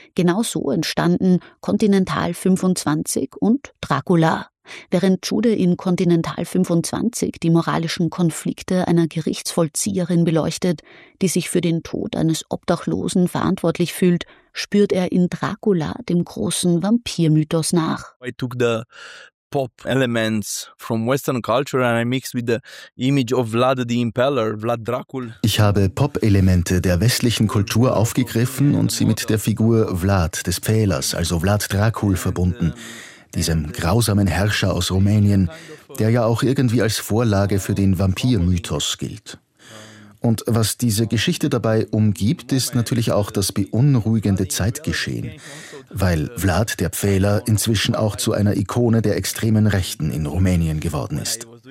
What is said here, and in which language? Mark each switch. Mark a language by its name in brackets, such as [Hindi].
[German] Genau so entstanden Continental 25 und Dracula. Während Tschude in Continental 25 die moralischen Konflikte einer Gerichtsvollzieherin beleuchtet, die sich für den Tod eines Obdachlosen verantwortlich fühlt, spürt er in Dracula dem großen Vampirmythos nach. [English] I took the pop elements from Western culture and I mixed with the image of Vlad the Impaler, Vlad Dracul. [German] Ich habe Pop-Elemente der westlichen Kultur aufgegriffen und sie mit der Figur Vlad des Pfählers, also Vlad Dracul, verbunden. Diesem grausamen Herrscher aus Rumänien, der ja auch irgendwie als Vorlage für den Vampirmythos gilt. Und was diese Geschichte dabei umgibt, ist natürlich auch das beunruhigende Zeitgeschehen, weil Vlad der Pfähler inzwischen auch zu einer Ikone der extremen Rechten in Rumänien geworden ist.